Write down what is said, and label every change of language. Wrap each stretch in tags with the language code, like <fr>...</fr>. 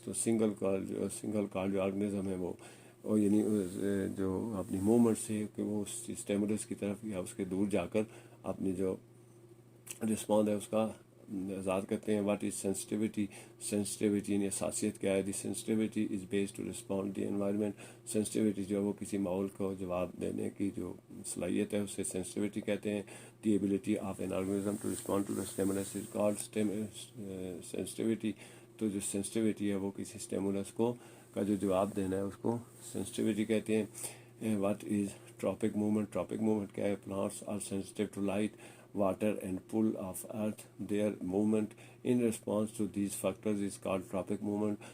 <ur>تو single card جو organism ہے وہ یعنی جو اپنی موومنٹ سے کہ وہ اس اسٹیمولس کی طرف یا اس کے دور جا کر اپنی جو رسپانس ہے اس کا اظہار کرتے ہیں.</ur> <en>What is sensitivity?</en> <ur>سینسٹیوٹی یعنی حساسیت کیا ہے؟</ur> <en>The sensitivity is based to respond the environment.</en> <ur>Sensitivity جو ہے وہ کسی ماحول کو جواب دینے کی جو صلاحیت ہے اسے سینسٹیوٹی کہتے ہیں.</ur> <en>The ability of an organism to respond to the stimulus is called sensitivity.</en> <ur>تو جو سینسٹیوٹی ہے وہ کسی اسٹیمولس کو کا جو جواب دینا ہے اس کو سینسٹیوٹی کہتے ہیں.</ur> <en>What is tropic movement?</en> <ur>Tropic movement کیا ہے؟</ur> <en>Plants are sensitive to light, water and pull of earth. Their movement in response to these factors is called tropic movement.</en>